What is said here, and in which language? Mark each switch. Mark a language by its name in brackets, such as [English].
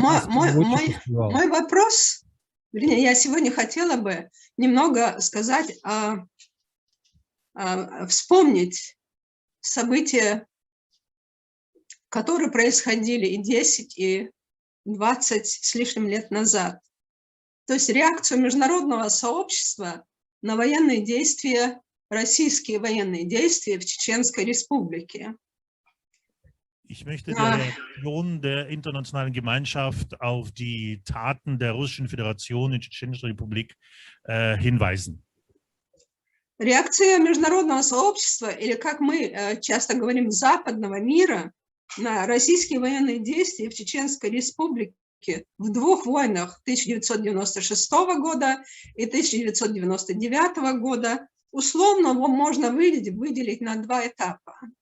[Russian] мой вопрос, вернее, я сегодня хотела бы немного сказать, вспомнить события, которые происходили и 10, и 20 с лишним лет назад. То есть реакцию международного сообщества на военные действия, российские военные действия в Чеченской Республике. [German] Ich möchte die Reaktion der internationalen Gemeinschaft auf die Taten der Russischen Föderation in der Tschetschenischen Republik hinweisen. [Russian] Реакция международного сообщества, или как мы часто говорим, западного мира, на российские военные действия в Чеченской Республике в двух войнах 1996 года и 1999 года условно можно выделить на два этапа.